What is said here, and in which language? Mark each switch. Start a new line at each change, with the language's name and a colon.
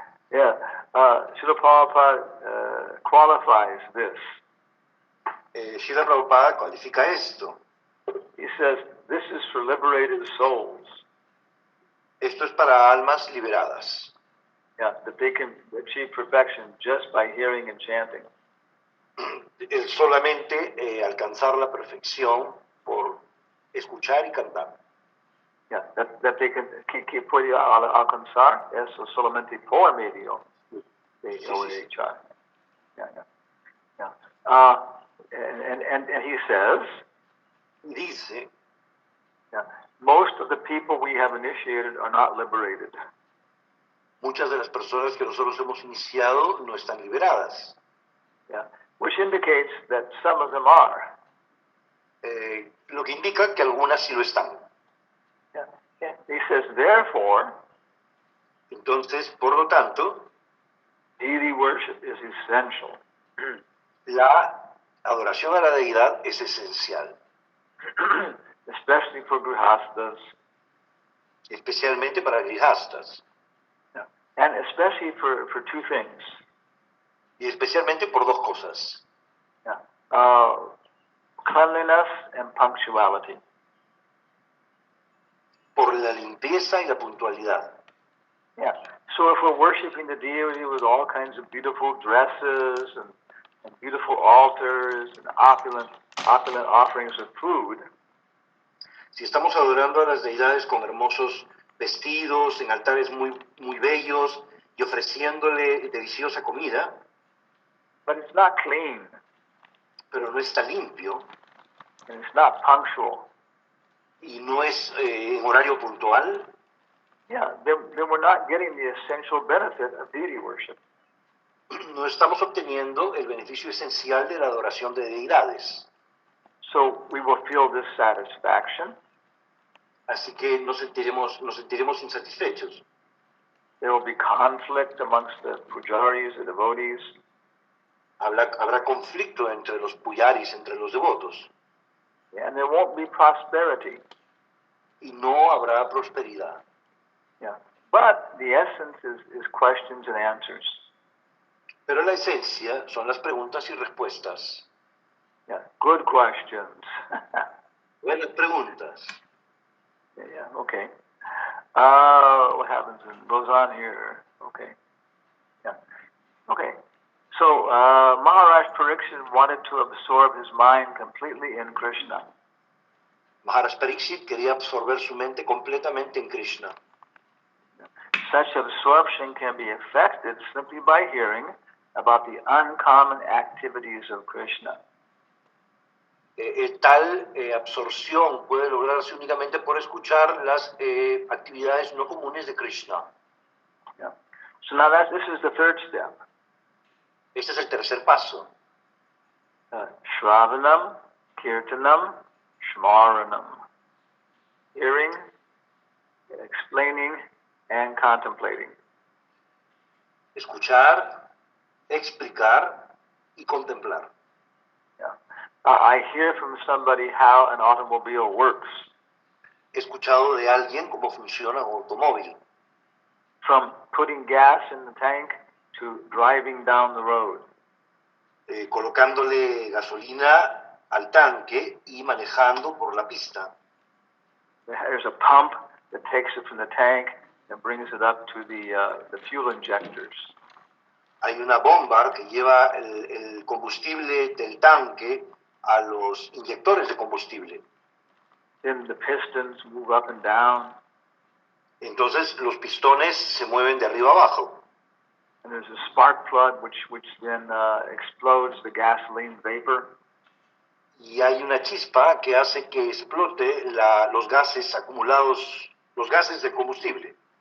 English: yeah, Srila Prabhupada qualifies this.
Spanish: Srila Prabhupada cualifica esto.
English: He says, this is for liberated souls.
Spanish: Esto es para almas liberadas.
English: Yeah, that they can achieve perfection just by hearing and chanting.
Spanish: Solamente alcanzar la perfección por escuchar y cantar.
English: Yeah, that they can
Spanish: que puede alcanzar eso solamente por medio de OHI.
English: Yeah. And he says,
Spanish: Dice,
English: yeah, most of the people we have initiated are not liberated.
Spanish: muchas de las personas que nosotros hemos iniciado no están liberadas.
English: Yeah, which indicates that some of them are.
Spanish: Lo que indica que algunas sí lo están.
English: Yeah. He says, therefore,
Spanish: Entonces, por lo tanto,
English: deity worship is essential.
Spanish: la adoración a la deidad es esencial,
English: Especially for grihastas,
Spanish: especialmente para grihastas,
English: and especially for two things.
Spanish: y especialmente por dos cosas,
English: Cleanliness and punctuality.
Spanish: por la limpieza y la puntualidad.
English: Yeah. So if we're worshiping the deity with all kinds of beautiful dresses and beautiful altars and opulent offerings of food,
Spanish: Si estamos adorando a las deidades con hermosos vestidos, en altares muy bellos y ofreciéndole deliciosa comida,
English: but it's not clean
Spanish: pero no está limpio
English: and it's not punctual,
Spanish: y no es en horario puntual,
English: yeah, then we're not getting the essential benefit of deity worship.
Spanish: no estamos obteniendo el beneficio esencial de la adoración de deidades.
English: So we will feel dissatisfaction.
Spanish: Así que nos sentiremos insatisfechos.
English: There will be conflict amongst the pujaris, the devotees.
Spanish: Habrá conflicto entre los puyaris, entre los devotos,
English: And there won't be prosperity.
Spanish: y no habrá prosperidad.
English: Yeah. But the essence is questions and answers.
Spanish: Pero la esencia son las preguntas y respuestas.
English: Yeah. Good questions.
Spanish: Buenas preguntas.
English: Yeah, okay. What happens and goes on here? Okay. Yeah. Okay. So Maharaj Pariksit wanted to absorb his mind completely in Krishna.
Spanish: Maharaj Pariksit quería absorber su mente completamente en Krishna.
English: Such absorption can be effected simply by hearing about the uncommon activities of Krishna.
Spanish: Tal absorción puede lograrse únicamente por escuchar las actividades no comunes de Krishna.
English: Yeah. So now this is the third step.
Spanish: Este es el tercer paso.
Sanskrit: Shravanam, Kirtanam, Shmaranam.
English: Hearing, explaining, and contemplating.
Spanish: Escuchar, explicar y contemplar.
English: Yeah. I hear from somebody how an automobile works,
Spanish: He escuchado de alguien cómo funciona un automóvil,
English: from putting gas in the tank to driving down the road.
Spanish: colocándole gasolina al tanque y manejando por la pista.
English: There's a pump that takes it from the tank and brings it up to the fuel injectors.
Spanish: Hay una bomba que lleva el combustible del tanque a los inyectores de combustible.
English: Then the pistons move up and down,
Spanish: Entonces los pistones se mueven de arriba abajo.
English: and there's a spark plug which then explodes the gasoline vapor.
Spanish: Y hay una chispa que hace que explote los gases acumulados, los gases del combustible.